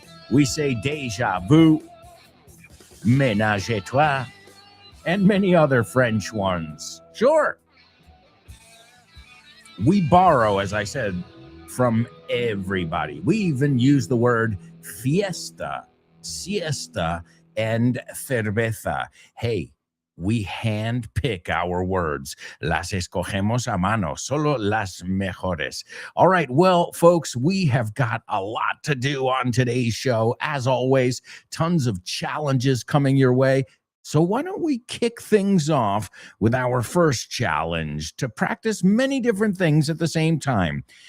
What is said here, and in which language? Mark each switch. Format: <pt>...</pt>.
<en>We say déjà vu, ménage à toi, and many other French ones. Sure. We borrow, as I said, from everybody. We even use the word fiesta, siesta, and cerveza. Hey, we handpick our words.</en> <es>Las escogemos a mano, solo las mejores.</es> <en>All right, well, folks, we have got a lot to do on today's show. As always, tons of challenges coming your way. So why don't we kick things off with our first challenge to practice many different things at the same time.</en>